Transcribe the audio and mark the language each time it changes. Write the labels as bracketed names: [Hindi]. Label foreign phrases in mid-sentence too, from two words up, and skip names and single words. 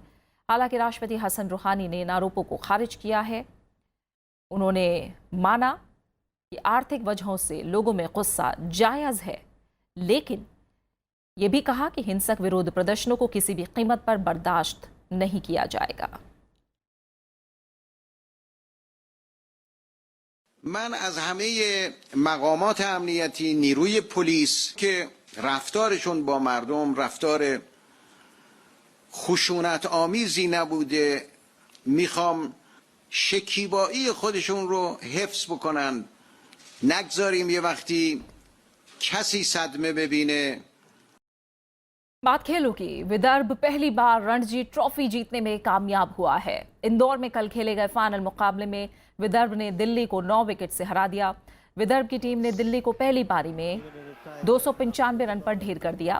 [Hindi] हालांकि राष्ट्रपति हसन रूहानी ने इन आरोपों को खारिज किया है। उन्होंने माना कि आर्थिक वजहों से लोगों में गुस्सा जायज़ है, लेकिन ये भी कहा कि हिंसक विरोध प्रदर्शनों को किसी भी कीमत पर बर्दाश्त नहीं किया जाएगा। [Persian] من از همه مقامات امنیتی نیروی پلیس که رفتارشون با مردم رفتار خشونت آمیزی نبوده میخوام شکیبایی خودشون رو حفظ بکنن. نگذاریم یه وقتی کسی صدمه ببینه. [Hindi] बात खेलों की। विदर्भ पहली बार रणजी ट्रॉफी जीतने में कामयाब हुआ है। इंदौर में कल खेले गए फाइनल मुकाबले में विदर्भ ने दिल्ली को 9 विकेट से हरा दिया। विदर्भ की टीम ने दिल्ली को पहली पारी में 295 रन पर ढेर कर दिया।